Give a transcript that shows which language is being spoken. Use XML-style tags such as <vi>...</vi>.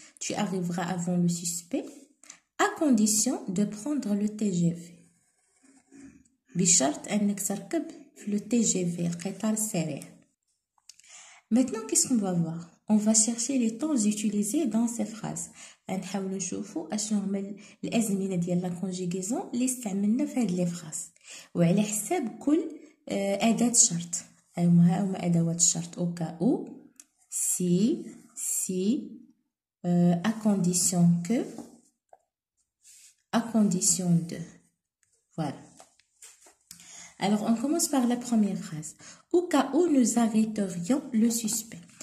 <fr>Tu arriveras avant le suspect à condition de prendre le TGV.</fr> <ar>بشرط أنك تركب في</ar> <fr>le TGV</fr> <ar>القطار السريع.</ar> <fr>Maintenant qu'est-ce qu'on va voir? on va chercher les temps utilisés dans ces phrases.</fr> <ar>نحاولوا نشوفوا اشنو هما الازمنه ديال</ar> <fr>لا كونجيغيزون</fr> <ar>اللي استعملنا في هاد</ar> <fr>لي فراز</fr> <ar>وعلى حساب كل اداه شرط. هما ادوات الشرط او كا او</ar> <fr>si à condition que à condition de.</fr> <ar>Voilà.</ar> <fr>Alors on commence par la première phrase. Au cas où nous arrêterions le suspect.</fr>